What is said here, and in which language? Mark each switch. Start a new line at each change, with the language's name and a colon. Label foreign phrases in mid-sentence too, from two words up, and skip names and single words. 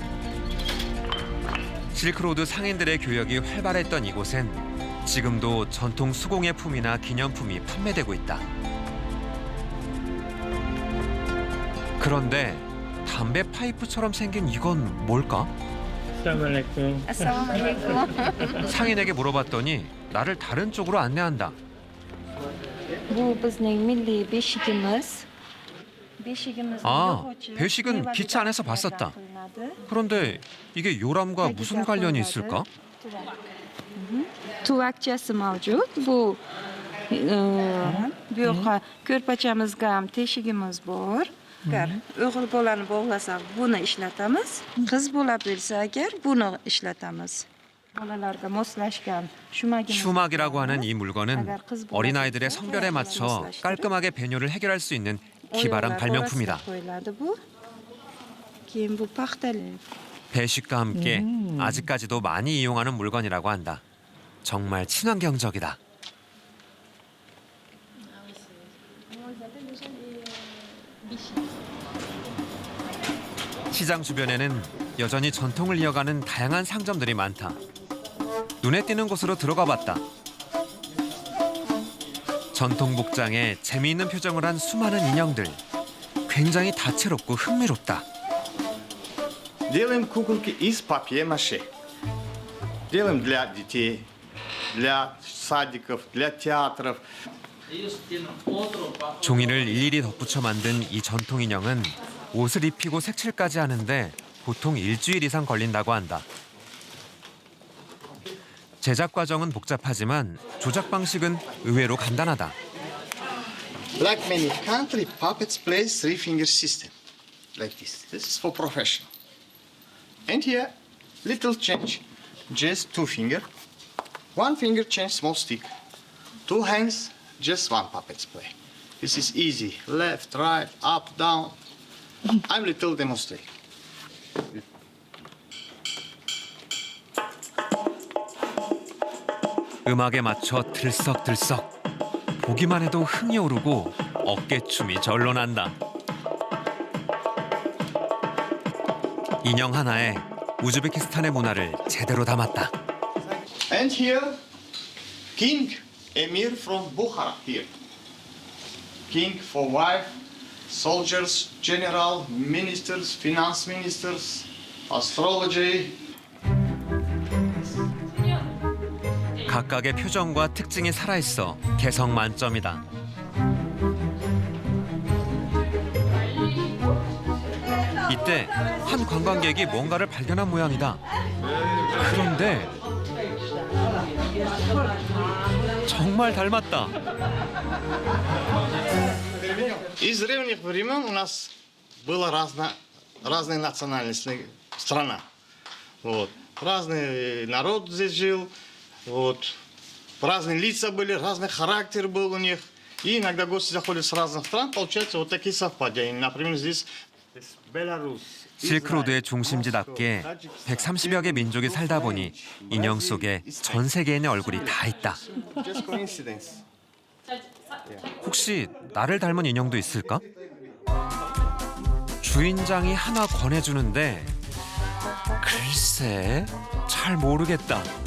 Korean: 실크로드 상인들의 교역이 활발했던 이곳엔 지금도 전통 수공예품이나 기념품이 판매되고 있다. 그런데 담배 파이프처럼 생긴 이건 뭘까? Assalamualaikum. Assalamualaikum. 상인에게 물어봤더니 나를 다른 쪽으로 안내한다.
Uzbek: Bu bizning milliy beshigimiz.
Korean: 아, 배식은 기차 안에서 봤었다. 그런데 이게 요람과 무슨 관련이 있을까?
Uzbek: Tuvakchasi mavjud. Bu bu yoqqa ko'rpachamizga ham teshigimiz bor. Agar o'g'il bolani bog'lasak buni ishlatamiz. Qiz bola bo'lsa agar buni ishlatamiz. bolalarga moslashgan shumagimiz.
Korean: 슈막이라고 하는 이 물건은 어린아이들의 성별에 맞춰 깔끔하게 배뇨를 해결할 수 있는 기발한 발명품이다.
Uzbek: keyin bu paxtalik.
Korean: 배식과 함께 아직까지도 많이 이용하는 물건이라고 한다. 정말 친환경적이다. 시장 주변에는 여전히 전통을 이어가는 다양한 상점들이 많다. 눈에 띄는 곳으로 들어가 봤다. 전통 복장에 재미있는 표정을 한 수많은 인형들. 굉장히 다채롭고 흥미롭다.
Russian: Делаем куколки из папье-маше. Делаем для детей, для садиков, для театров.
Korean: 종이를 일일이 덧붙여 만든 이 전통 인형은 옷을 입히고 색칠까지 하는데 보통 일주일 이상 걸린다고 한다. 제작 과정은 복잡하지만 조작 방식은 의외로 간단하다.
English: Like many country, puppets play three-finger system. Like this. This is for professional. And here, little change. Just two finger. One finger change, small stick. Two hands, just one puppets play. This is easy. Left, right, up, down. I'm little demonstrate.
Korean: 음악에 맞춰 들썩들썩. 보기만 해도 흥이 오르고 어깨춤이 절로 난다. 인형 하나에 우즈베키스탄의 문화를 제대로 담았다.
English: And here, King Emir from Bukhara here. King for wife, soldiers, general, ministers, finance ministers, astrology.
Korean: 각각의 표정과 특징이 살아있어 개성 만점이다. 이때 한 관광객이 뭔가를 발견한 모양이다. 그런데 정말 닮았다.
Russian: Из древних времен у нас была разная национальность страна. Вот. Разный народ здесь жил. Вот. Разные лица были, разный характер был у них. И иногда гости заходят с разных стран, получается вот такие совпадения. Например, здесь Беларусь.
Korean: 실크로드의 중심지답게 130여 개 민족이 살다 보니 인형 속에 전 세계인의 얼굴이 다 있다.
English: Just coincidence.
Korean: 혹시 나를 닮은 인형도 있을까? 주인장이 하나 권해주는데 글쎄 잘 모르겠다.